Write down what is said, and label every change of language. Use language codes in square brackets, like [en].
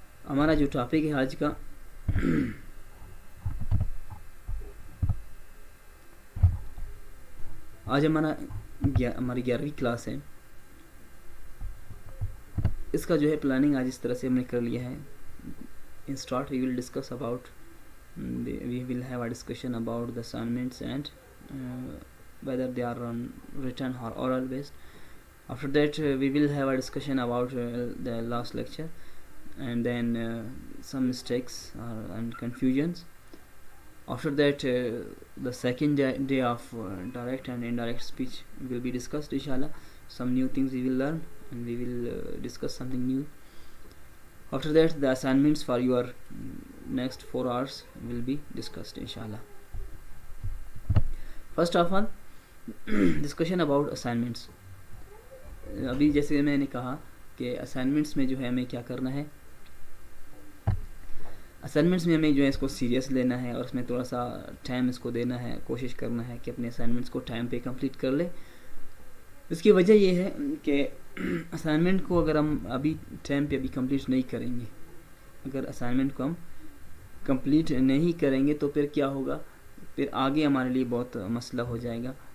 [ur] ہمارا جو ٹاپک ہے آج کا آج ہماری 11ویں کلاس ہے. اس کا جو ہے پلاننگ آج اس طرح سے ہم نے کر لیا ہے. [en] In start we will discuss about we will have a discussion about the assignments and whether they are on written or oral based. After that we will have a discussion about the last lecture, and then some mistakes and confusions. After that the second day of direct and indirect speech will be discussed inshallah. Some new things we will learn, and we will discuss something new. After that the assignments for your next 4 hours will be discussed inshallah. First of all discussion about assignments. [ur] ابھی جیسے میں نے کہا کہ assignments میں جو ہے ہمیں کیا کرنا ہے, اسائنمنٹس میں ہمیں جو ہے اس کو سیریس لینا ہے, اور اس میں تھوڑا سا ٹائم اس کو دینا ہے, کوشش کرنا ہے کہ اپنے اسائنمنٹس کو ٹائم پہ کمپلیٹ کر لیں. اس کی وجہ یہ ہے کہ اسائنمنٹ کو اگر ہم ابھی ٹائم پہ ابھی کمپلیٹ نہیں کریں گے, اگر اسائنمنٹ کو ہم کمپلیٹ نہیں کریں گے تو پھر کیا ہوگا, پھر آگے ہمارے لیے بہت مسئلہ ہو جائے گا.